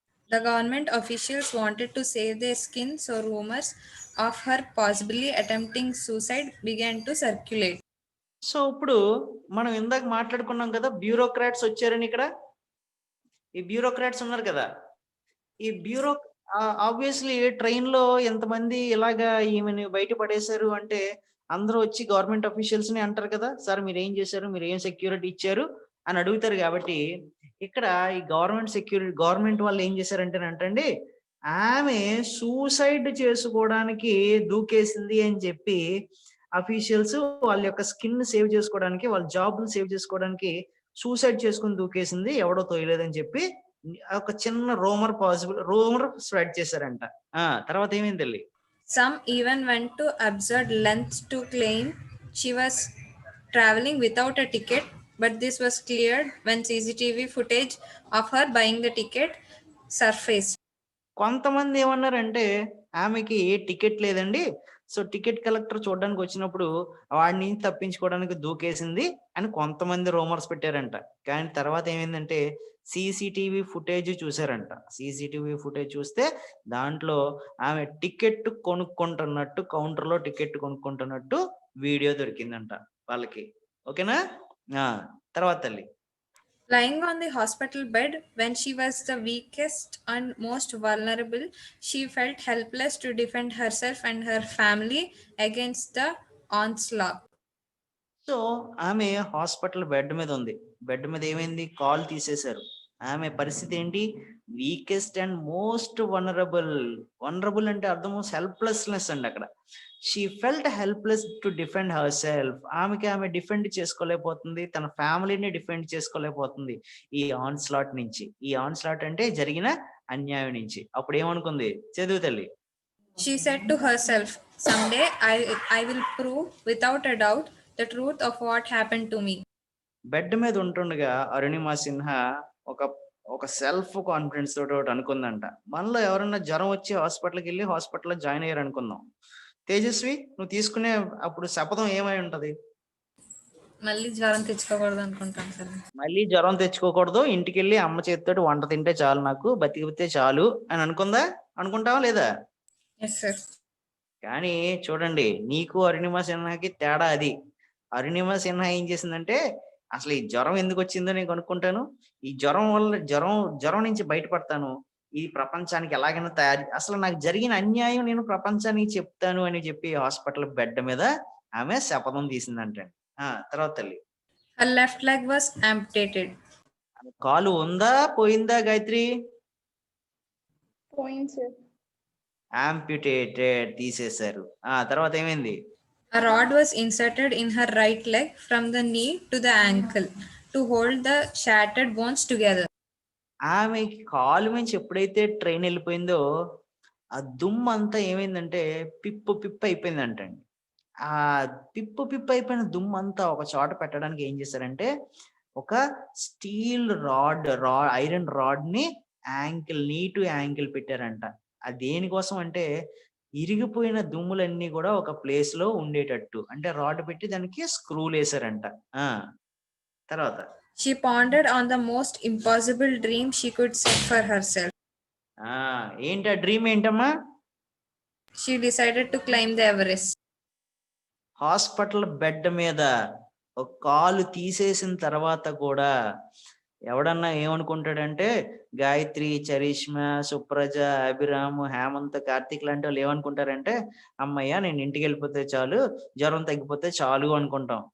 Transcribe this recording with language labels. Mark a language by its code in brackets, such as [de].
[en] The government officials wanted to save their skin, so rumors of her possibly attempting suicide began to circulate. [te] So ఇప్పుడు మనం ఇందాక మాట్లాడుకున్నాం కదా, bureaucrats వచ్చారని. ఇక్కడ ఈ బ్యూరోక్రాట్స్ ఉన్నారు కదా, ఈ ఆబ్వియస్లీ ట్రైన్ లో ఎంతమంది ఇలాగా ఈమెను బయట పడేశారు అంటే అందరూ వచ్చి గవర్నమెంట్ అఫీషియల్స్ ని అంటారు కదా, సార్ మీరు ఏం చేశారు, మీరు ఏం సెక్యూరిటీ ఇచ్చారు అని అడుగుతారు. కాబట్టి ఇక్కడ ఈ గవర్నమెంట్ వాళ్ళు ఏం చేశారంటే అంటండి, ఆమె సూసైడ్ చేసుకోవడానికి దూకేసింది అని చెప్పి అఫీషియల్స్ వాళ్ళ యొక్క స్కిన్ సేవ్ చేసుకోవడానికి, వాళ్ళ జాబ్లు సేవ్ చేసుకోవడానికి సూసైడ్ చేసుకుని దూకేసింది, ఎవడో తోయలేదని చెప్పి ఒక చిన్న రూమర్ స్ప్రెడ్ చేశారంట. తర్వాత ఏమైంది తల్లి? [en] Some even went to absurd lengths to claim she was traveling without a ticket, but this was cleared when CCTV footage of her buying the ticket surfaced. [te] కొంతమంది ఏమన్నారంటే ఆమెకి టికెట్ లేదండి, సో టికెట్ కలెక్టర్ చూడడానికి వచ్చినప్పుడు వాడిని తప్పించుకోవడానికి దూకేసింది అని కొంతమంది రూమర్స్ పెట్టారంట. కానీ తర్వాత ఏమైందంటే సీసీటీవీ ఫుటేజ్ చూసారంట. సీసీటీవీ ఫుటేజ్ చూస్తే దాంట్లో ఆమె టికెట్ కొనుక్కుంటున్నట్టు, కౌంటర్లో టికెట్ కొనుక్కుంటున్నట్టు వీడియో దొరికిందంట వాళ్ళకి. ఓకేనా? తర్వాత తల్లి. [en] Lying on the hospital bed when she was the weakest and most vulnerable, she felt helpless to defend herself and her family against the onslaught. [te] So ఆమె hospital bed మీద ఉంది. Bed మీద ఏమైంది? Call తీసేశారు. ఆమె పరిస్థితి ఏంటి? [en] weakest and most vulnerable [te] అంటే అర్థం హెల్ప్లెస్నెస్ అండి. అక్కడ [en] She felt helpless to defend herself. [te] ఆమె డిఫెండ్ చేసుకోలేకపోతుంది, తన ఫ్యామిలీని డిఫెండ్ చేసుకోలేకపోతుంది ఈ ఆన్స్లాట్ నుంచి. ఈ ఆన్స్లాట్ అంటే జరిగిన అన్యాయం నుంచి. అప్పుడు ఏమనుకుంది? చదువు తల్లి. [en] She said to herself, someday I will prove without a doubt the truth of what happened to me. [te] Bed మీద ఉంటుండగా అరుణిమ సిన్హా ఒక సెల్ఫ్ కాన్ఫిడెన్స్ తోటి ఒకటి అనుకుందంట. మనలో ఎవరన్నా జ్వరం వచ్చి హాస్పిటల్కి వెళ్ళి హాస్పిటల్లో జాయిన్ అయ్యారు అనుకుందాం. తేజస్వి, నువ్వు తీసుకునే అప్పుడు శపథం ఏమై ఉంటది? మళ్ళీ జ్వరం తెచ్చుకోకూడదు అనుకుంటాను సార్. మళ్ళీ జ్వరం తెచ్చుకోకూడదు, ఇంటికి వెళ్ళి అమ్మ చేతితోటి వంట తింటే చాలు, నాకు బతికితే చాలు అని అనుకుంటావా లేదా? [en] Yes sir. [te] కానీ చూడండి, నీకు అరుణిమ సిన్హాకి తేడా అది. అరుణిమ సిన్హా ఏం చేసిందంటే అసలు ఈ జ్వరం ఎందుకు వచ్చిందో నేను కనుక్కుంటాను, ఈ జ్వరం వల్ల జ్వరం నుంచి బయటపడతాను, ఈ ప్రపంచానికి ఎలాగైనా అసలు నాకు జరిగిన అన్యాయం నేను ప్రపంచానికి చెప్తాను అని చెప్పి హాస్పిటల్ బెడ్ మీద ఆమె శపథం తీసిందంటే. తర్వాత తల్లి. [en] Her left leg was amputated. [te] కాలు ఉందా పోయిందా గాయత్రి? పోయింది సార్. ఆంప్యుటేటెడ్, తీసేశారు. తర్వాత ఏమైంది? [en] A rod was inserted in her right leg from the knee to the ankle to hold the shattered bones together. [te] ఆమెకి కాలు నుంచి ఎప్పుడైతే ట్రైన్ వెళ్ళిపోయిందో ఆ దుమ్ము అంతా ఏమైందంటే పిప్పు అయిపోయిందంటండి. ఆ పిప్పు అయిపోయిన దుమ్ము అంతా ఒక చోట పెట్టడానికి ఏం చేశారంటే ఒక స్టీల్ ఐరన్ రాడ్ ని నీ టు యాంకిల్ పెట్టారంట. అది దేనికోసం అంటే ఇరిగిపోయిన దుమ్ములన్నీ కూడా ఒక ప్లేస్ లో ఉండేటట్టు, అంటే రాడ్ పెట్టి దానికి స్క్రూలు వేసారంట. తర్వాత [en] She pondered on the most impossible dream she could set for herself. [te] ఏంటి ఆ డ్రీమ్ ఏంటమ్మా? [en] She decided to climb the Everest. [te] Hospital bed మీద ఒక కాలు తీసేసిన తర్వాత కూడా ఎవడన్నా ఏమనుకుంటాడంటే గాయత్రి, చరిష్మా, సుప్రజ, అభిరామ్, హేమంత్, కార్తీక్ లాంటి వాళ్ళు ఏమనుకుంటారంటే అమ్మయ్య నేను ఇంటికి వెళ్ళిపోతే చాలు, జ్వరం తగ్గిపోతే చాలు అనుకుంటాం.